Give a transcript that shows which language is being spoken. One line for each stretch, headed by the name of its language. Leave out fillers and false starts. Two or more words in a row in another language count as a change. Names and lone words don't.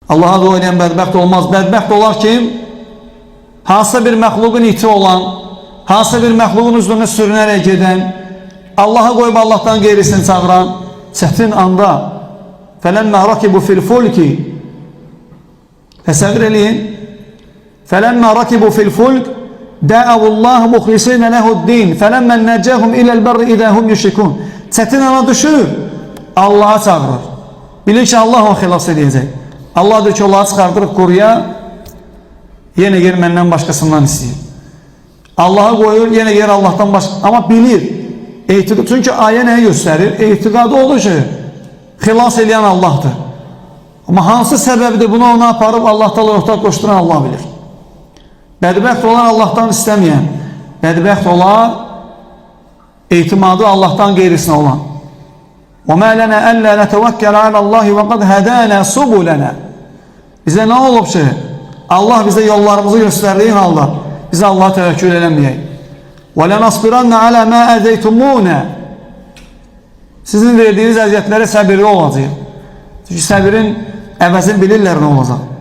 Azerbaijani: Allaha dua edən bədbəxt olmaz. Bədbəxt olar kim? Hansısa bir məxluqun iti olan, hansısa bir məxluqun üzrünə sürünərək gedən, Allaha qoyub Allahdan qeyrisini çağıran, çətin anda
Arabic: فَلَمَّا رَكِبُوا فِي الْفُلْكِ
Azerbaijani: təsəvvür eləyin.
Arabic: فَلَمَّا رَكِبُوا فِي الْفُلْكِ دَعَوُوا اللّٰهُ مُخْلِصِينَ لَهُ الدِّينَ فَلَمَّا نَجَّاهُمْ إِلَى الْبَرِّ إِذَا هُمْ يُشْرِكُونَ
Azerbaijani: Çətin ana düşür, Allaha çağırır. Bilir ki, Allah onu xilas edəcək. Allah deyir ki, onları çıxardırıq quruya, yenə yer məndən başqasından istəyir. Allaha qoyur, yenə yer Allahdan başqa. Amma bilir. Çünki ayə nəyi göstərir? Etiqadı olur ki, xilas edən Allahdır. Amma hansı səbəbdir bunu ona aparıb Allahdan ortaq qoşduran Allah bilir. Bədbəxt olan Allahdan istəməyən, bədbəxt olan etimadı Allahdan qeyrisinə olan.
Arabic: وَمَا لَنَا أَلَّا نَتَوَكَّلَ عَلَى اللّٰهِ وَقَدْ هَدَانَا سُبُلَنَا
Azerbaijani: Bizə nə olub ki? Allah bizə yollarımızı göstərdiyi halda bizə Allaha təvəkkül eləməyək.
Arabic: وَلَنَصْبِرَنَّ عَلَى مَا أَذَيْتُمُونَ
Azerbaijani: Sizin verdiyiniz əziyyətlərə səbirli olacaq. Çünki səbirin əvəzini bilirlər nə olacaq.